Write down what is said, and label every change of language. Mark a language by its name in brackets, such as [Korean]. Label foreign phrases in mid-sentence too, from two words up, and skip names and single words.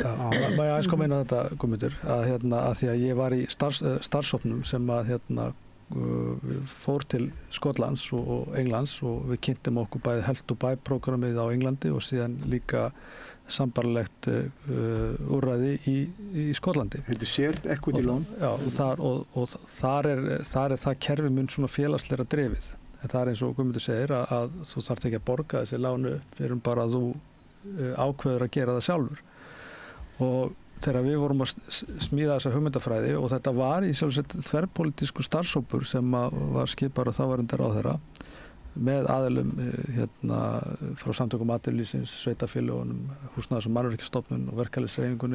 [Icelandic] Má ég aðeins koma inn á þetta, Guðmundur, að því að ég var í starfshópnum sem fór til Skotlands og Englands og við kynntum okkur bæði Help to Buy prógramið á Englandi og síðan líka sambarlegt úrræði í Skotlandi. [English] Þetta shared equity loan. [Icelandic] Já, og þar er það kerfi mun svona félagslega drifið. En það er eins og Guðmundur segir að þú þarft ekki að borga þessi lánu fyrir bara að þú ákveður að gera það sjálfur. Og þegar við vorum að smíða þessa hugmyndafræði og þetta var í sjálfsett þverpólitísku starfshópur sem var skipar og þáverandi ráðherra með aðilum frá samtökum atvinnulífsins, sveitarfélögunum, húsnæðis- og mannvirkjastofnun og verkalýðshreyfingunni.